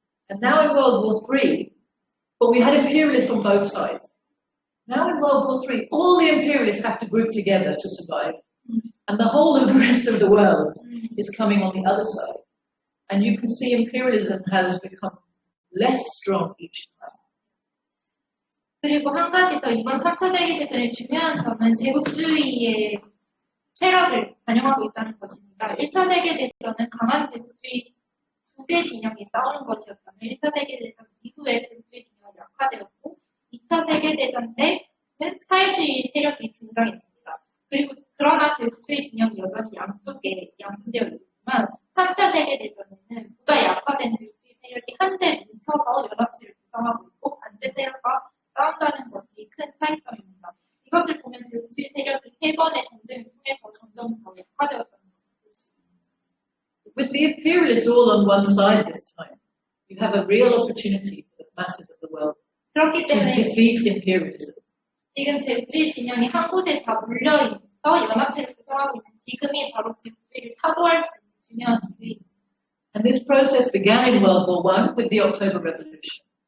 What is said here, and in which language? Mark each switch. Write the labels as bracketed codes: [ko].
[en] And now in World War III, but we had imperialists on both sides. Now in World War III, all the imperialists have to group together to survive. And the whole of the rest of the world is coming on the other side. And you can see imperialism has become less strong each time. [ko] 그리고 한 가지 더 이번 3차 세계대전의 중요한 점은 제국주의의 체력을 반영하고 있다는 것입니다. 1차 세계대전은 강한 제국주의 두 개 진영이 싸우는 것이었다면 1차 세계대전 이후에 제국주의 진영이 약화되었고 2차 세계대전 때는 사회주의 세력이 증강했습니다. 그리고 그러나 제국주의 진영이 여전히 양쪽에 양분되어 있었지만 3차 세계대전에는 보다 약화된 제국주의 세력이 한데 뭉쳐서 연합체를 구성하고 있고 반대 세력과 싸운다는 것이 큰 차이점입니다. 이것을 보면 제국주의 세력이 세 번의 전쟁을 통해서 점점 더 약화되었다는 것을 볼 수 있습니다. [en] With the imperialists all on one side this time, you have a real opportunity for the masses of the world [ko] 그렇기 [en] to [ko] 때문에 [en] defeat imperialism. [ko] 지금 제국주의 진영이 한 곳에 다 몰려있어 연합체를 구성하고 있는 지금이 바로 제국주의를 타도할 수 있는 중요한 기회입니다. [en] And this process began in World War I with the October Revolution.